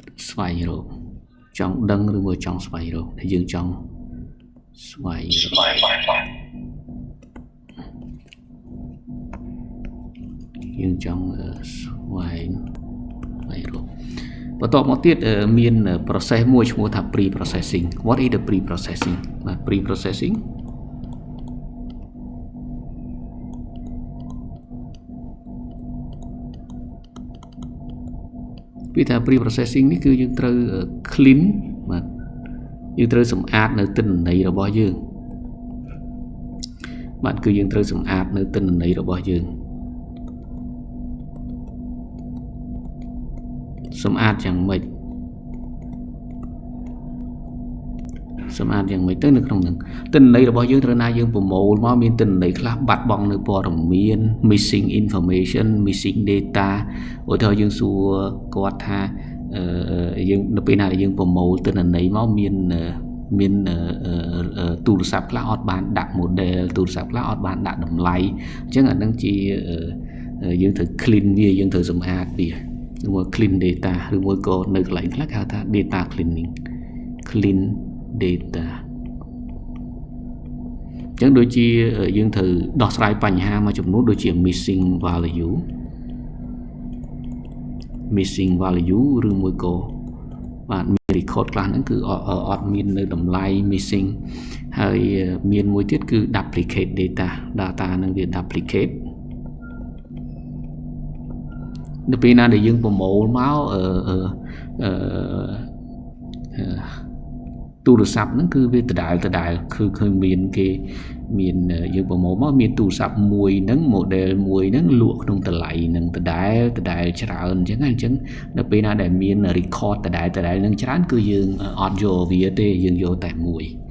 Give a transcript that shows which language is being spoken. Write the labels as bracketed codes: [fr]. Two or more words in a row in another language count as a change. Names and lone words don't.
[km] ស្វែងរកចង់ដឹងឬមួយចង់ស្វែងរកដែលយើងចង់ស្វែងរកយើងចង់ស្វែងរកបន្ទាប់មកទៀតមាន process មួយឈ្មោះថា [en] pre processing what is the pre processing [km] បាទ [en] pre processing [km] ពីថា [en] pre processing [km] នេះគឺយើងត្រូវ clean បាទយើងត្រូវសម្អាតនៅទិន្នន័យរបស់យើងបាទគឺយើងត្រូវសម្អាតនៅទិន្នន័យរបស់យើងសម្អាតយ៉ាងម៉េច ទៅនៅក្នុងហ្នឹងទិន្នន័យរបស់យើងត្រូវណាយើងប្រមូលមកមានទិន្នន័យខ្លះបាត់បង់នៅព័ ត៌មាន [en] missing information missing data [km] ឧទាហរណ៍យើងសួរគាត់ថាយើងនៅពេលណាដែលយើងប្រមូលទិន្នន័យមកមានទូរស័ព្ទខ្លះអត់បានដាក់ model ទូរស័ព្ទខ្លះអត់បានដាក់តម្លៃអញ្ចឹងអានឹងជាយើងត្រូវ clean វាយើងត្រូវសម្អាតវាឬមួយ [en] clean data [km] ឬមួយក៏នៅកន្លែងខ្លះគេហៅថា [en] data cleaning clean data [km] អញ្ចឹងដូចជាយើងត្រូវដោះស្រាយបញ្ហាមួយចំនួនដូចជា [en] missing value [km] ឬមួយក៏បាទមាន record ខ្លះហ្នឹងគឺអត់មាននៅតម្លៃ missing ហើយមានមួយទៀតគឺ [en] duplicate data [km] ហ្នឹងវា duplicate នៅពេលណាដែលយើងប្រមូលមកទូរស័ព្ទហ្នឹងគឺវាដដែលគឺឃើញមានយើងប្រមូលមកមានទូរស័ព្ទមួយហ្នឹង model មួយហ្នឹងលក់ក្នុងតម្លៃហ្នឹងដដែលច្រើនអញ្ចឹងនៅពេលណាដែលមាន record ដដែលហ្នឹងច្រើនគឺយើងអត់យកវាទេយើងយកតែមួយ